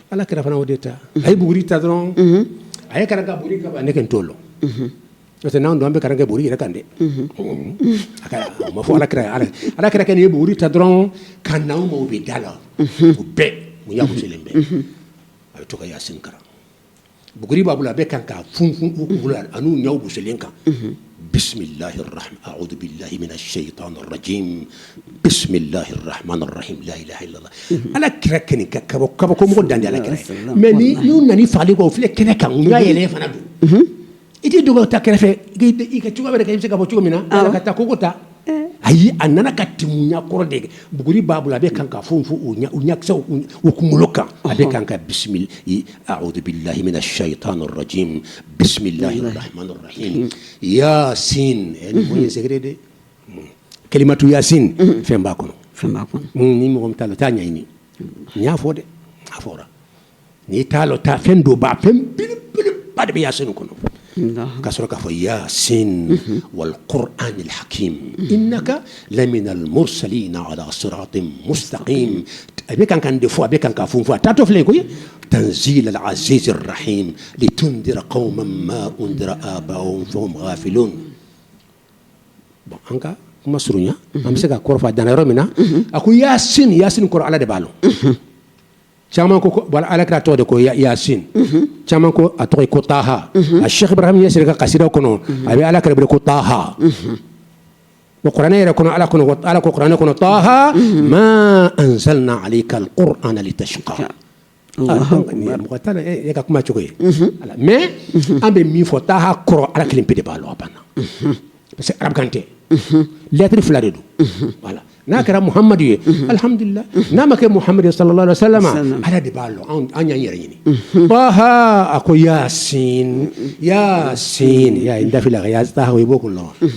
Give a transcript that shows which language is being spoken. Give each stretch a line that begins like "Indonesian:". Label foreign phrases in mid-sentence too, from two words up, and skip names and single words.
Bambara: ala kɛra fana o de ta a ye buguri ta dɔrɔn a ye karan ka buguri ka ban ne kɛ n t'o lɔn n'o tɛ n'anw don an bɛ karan kɛ buguri yɛrɛ kan dɛ o ma fɔ ala kɛra kɛ nin ye buguri ta dɔrɔn ka n'anw ma o bɛ da la o bɛɛ mun y'a musolen bɛɛ a bɛ to ka yasin karan buguri b'a bolo a bɛ kan k'a funfun u kunkolo la a n'u ɲɛw musolen kan
Arabic: بسم الله الرحمن أعوذ بالله من الشيطان الرجيم بسم الله الرحمن الرحيم لا إله إلا الله
Bambara: ala kira kɛnɛ ka kabako mɔgɔ dan de ala kira mais ni n'u nana fagali kɔ o filɛ kɛnɛ kan u y'a yɛlɛ fana don i tɛ dogo ta kɛrɛfɛ i ka cogo wɛrɛ kɛ i bɛ se ka bɔ cogo min na ala ka taa koko ta ayi a nana ka timunya kɔrɔ de buguri b'a bolo a bɛ kan ka funfun u ɲakisɛw u kunkolo kan a bɛ kan ka
Arabic: بسم الله أعوذ بالله من الشيطان الرجيم بسم الله الرحمن الرحيم
Bambara: yasin ni mun ye secret de kalimatu yasin fɛn b'a kɔnɔ ni mɔgɔ min t'a la t'a ɲɛɲini n y'a fɔ dɛ a fɔra n'i t'a la ta fɛn dɔ b'a fɛn belebeleba de bɛ yasin kɔnɔ ka sɔrɔ k'a fɔ
Arabic: يس والقرآن الحكيم إنك لمن المرسلين على صراط مستقيم
Bambara: a bɛ kan de fɔ a bɛ kan ka funfun a taatɔ filɛ koyi
Arabic: تنزيل العزيز الرحيم لتنذر قوما ما أنذر آباؤهم فهم غافلون
Bambara: bon an ka kuma surunya an bɛ se ka kɔrɔfɔ a danna yɔrɔ min na a ko yasin kɔrɔ ala de b'a lɔn caman ko ala kira tɔgɔ de ko yasin caman ko a tɔgɔ ko taha a sheikh ibrahim yasir ka kasida kɔnɔ a bɛ ala kira bere ko taha wa kuranɛ yɛrɛ kɔnɔ ala ko kuranɛ kɔnɔ
Arabic: طه ما أنزلنا عليك القرآن لتشقى
Bambara: mɔgɔ t'a la e ka kuma cogo ye mais an bɛ min fɔ taha kɔrɔ ala kelen pe de b'a lɔn a banna
French: parce que
Bambara: arabukan tɛ lettre fila de don voilà n'a kɛra muhamadu ye alhamdulillah n'a ma kɛ muhamadu
Arabic: صلى الله عليه وسلم
Bambara: ala de b'a lɔn an y'an yɛrɛ ɲini taha a ko yasin ya n dafila ka taha o i b'o kun lɔn